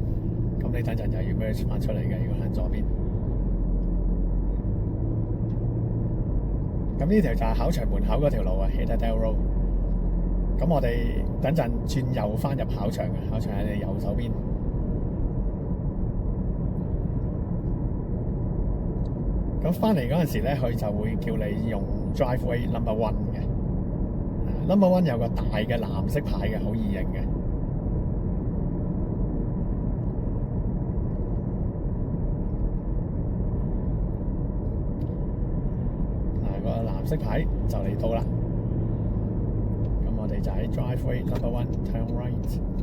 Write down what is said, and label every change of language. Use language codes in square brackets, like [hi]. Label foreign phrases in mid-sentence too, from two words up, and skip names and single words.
[yue] 咁你等陣又要 merge 翻出嚟嘅，如果行左邊。咁呢條就係考場門口嗰條路啊 Hayterdale Road。咁我哋等陣轉右翻入考場嘅，考場喺你右手邊。咁翻嚟嗰陣時咧，佢就會叫你用 [en] driveway number one [yue] 嘅。 [en] number one [yue] 有個大嘅藍色牌嘅，好易認嘅。個藍色牌就嚟到啦。咁我哋就喺 [en] driveway number one turn right。